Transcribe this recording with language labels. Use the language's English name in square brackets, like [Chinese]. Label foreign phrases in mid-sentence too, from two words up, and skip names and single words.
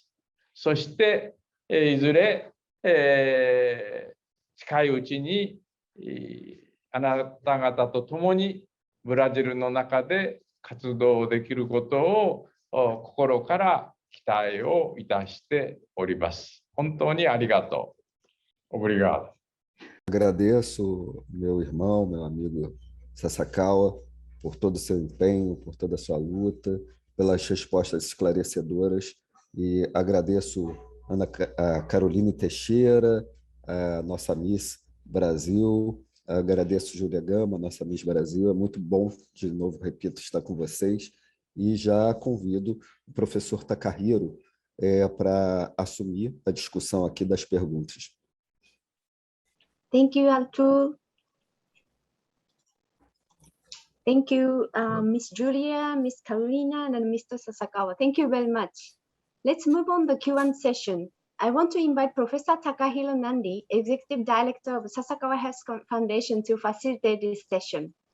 [Japanese] そしていずれ近いうちにあなた方と共にブラジルの中で活動できることを心から期待をいたしております。本当にありがとう。Obrigado. [Portuguese] Agradeço meu irmão, meu amigo Sasakawa, por todo o seu empenho, por toda a sua luta, pelas respostas esclarecedoras e agradeço a Caroline Teixeira, a nossa Miss Brasil, agradeço Júlia Gama, nossa Miss Brasil, é muito bom, de novo, repito, estar com vocês e já convido o professor Takahiro para assumir a discussão aqui das perguntas. [English] Thank you, Arthur. Thank you, Miss Julia, Miss Carolina, and Mr. Sasakawa. Thank you very much. Let's move on the Q&A session. I want to invite Professor Takahiro Nandi, Executive Director of Sasakawa Health Foundation, to facilitate this session.